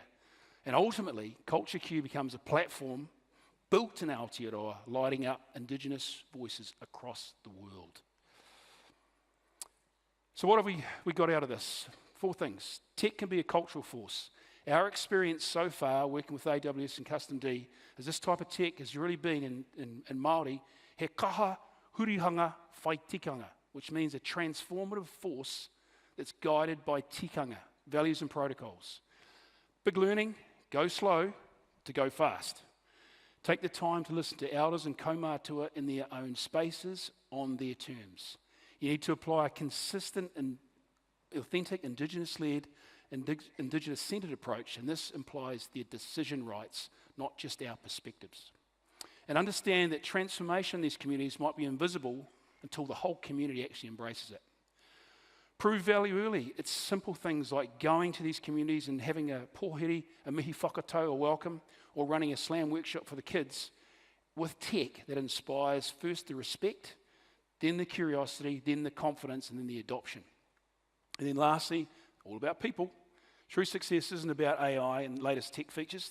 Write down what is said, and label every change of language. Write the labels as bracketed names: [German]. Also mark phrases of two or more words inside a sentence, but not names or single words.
[English] And ultimately, CultureQ becomes a platform built in Aotearoa, lighting up Indigenous voices across the world. So what have we got out of this? 4 things. Tech can be a cultural force. Our experience so far, working with AWS and Custom D, is this type of tech has really been in Māori, [Māori] he kaha hurihanga whai tikanga, [English] which means a transformative force that's guided by tikanga, values and protocols. Big learning, go slow to go fast. Take the time to listen to elders and kaumātua in their own spaces on their terms. You need to apply a consistent and authentic Indigenous-led, Indigenous-centred approach, and this implies their decision rights, not just our perspectives. And understand that transformation in these communities might be invisible until the whole community actually embraces it. Prove value early. It's simple things like going to these communities and having a pōheri, a [Māori] mihi whakatau, [English] a welcome, or running a slam workshop for the kids with tech that inspires first the respect, then the curiosity, then the confidence, and then the adoption. And then lastly, all about people. True success isn't about AI and latest tech features.